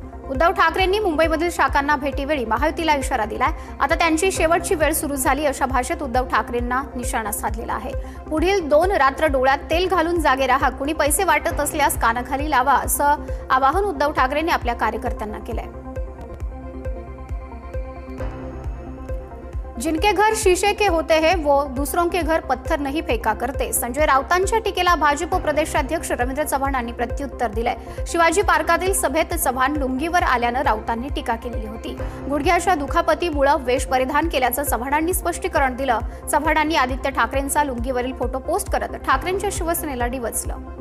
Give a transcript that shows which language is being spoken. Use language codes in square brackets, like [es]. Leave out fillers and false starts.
[mr] उद्धव ठाकरेंनी मुंबईमधील शाखांना भेटीवेळी महायुतीला इशारा दिलाय. आता त्यांची शेवटची वेळ सुरू झाली, अशा भाषेत उद्धव ठाकरेंना निशाणा साधलेला आहे. पुढील 2 रात्र डोळ्यात तेल घालून जागे राहा, कुणी पैसे वाटत असल्यास कानाखाली लावा, असं आवाहन उद्धव ठाकरेंनी आपल्या कार्यकर्त्यांना केलंय. [hi] जिनके घर शीशे के होते हैं वो दूसरों के घर पत्थर नहीं फेका करते. [mr] संजय राऊतांच्या टीकेला भाजप प्रदेशाध्यक्ष रवींद्र चव्हाणांनी प्रत्युत्तर दिलंय. शिवाजी पार्कातील सभेत चव्हाण लुंगीवर आल्यानं राऊतांनी टीका केलेली होती. गुडघ्याच्या दुखापतीमुळे वेश परिधान केल्याचं चव्हाणांनी स्पष्टीकरण दिलं. चव्हाणांनी आदित्य ठाकरेंचा लुंगीवरील फोटो पोस्ट करत ठाकरेंच्या शिवसेनेला डिवचलं.